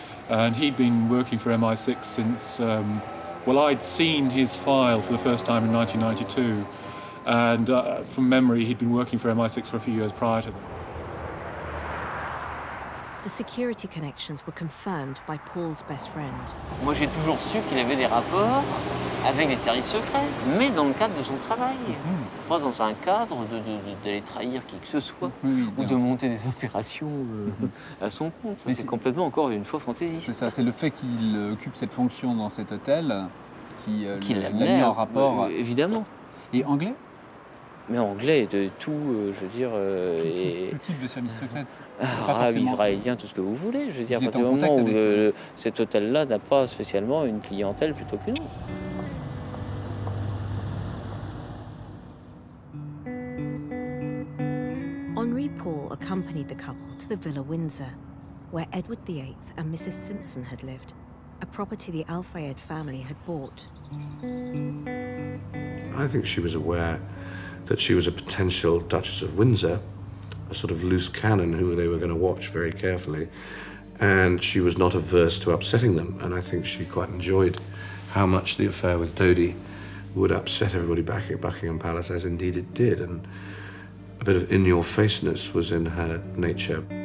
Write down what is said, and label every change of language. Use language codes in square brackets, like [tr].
[en] And he'd been working for MI6 since, well, I'd seen his file for the first time in 1992, and from memory he'd been working for MI6 for a few years prior to that. The security connections were confirmed by Paul's best friend. [fr] Moi, j'ai toujours su qu'il avait des rapports avec les services secrets, mais dans le cadre de son travail. Pas dans un cadre d'aller trahir qui que ce soit, ou de monter des opérations à son compte. Ça, c'est complètement, encore une fois, fantaisiste. C'est ça, c'est le fait qu'il occupe cette fonction dans cet hôtel qui l'a mis en rapport. Évidemment. Et anglais? Mais anglais, de tout, je veux dire... Tout type de service secret. Arabe, israélien, tout ce que vous voulez. Je veux dire, à partir du moment où cet hôtel-là n'a pas spécialement une clientèle plutôt qu'une autre. [en] Henry Paul accompanied the couple to the Villa Windsor, where Edward VIII and Mrs. Simpson had lived, a property the Al-Fayed family had bought. I think she was aware that she was a potential Duchess of Windsor, a sort of loose cannon who they were going to watch very carefully, and she was not averse to upsetting them, and I think she quite enjoyed how much the affair with Dodi would upset everybody back at Buckingham Palace, as indeed it did, and a bit of in-your-faceness was in her nature.